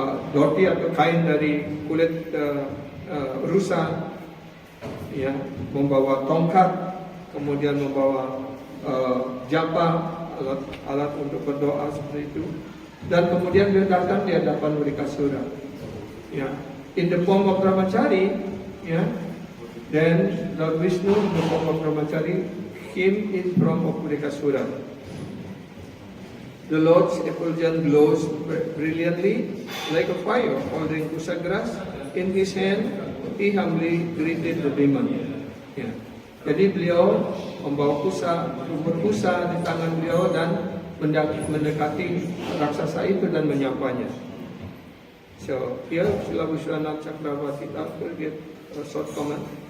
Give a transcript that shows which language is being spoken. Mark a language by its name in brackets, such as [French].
[Indonesian] dhoti atau kain dari kulit rusa, ya, membawa tongkat, kemudian membawa japa, alat untuk berdoa seperti itu, dan kemudian dia datang di hadapan Vrikasura, ya, [English] in the form of brahmachari, [Indonesian] ya, [English] then Lord Vishnu in the form of brahmachari came in form of Vrikasura. The Lord's effulgence glows brilliantly like a fire, holding kusagras in his hand. He humbly greeted the demon. [Indonesian] Ya. Jadi beliau membawa rumput kusa di tangan beliau dan mendekati raksasa itu dan menyapanya. [English] So here Srila Vishwanath Chakravarti will get a short comment.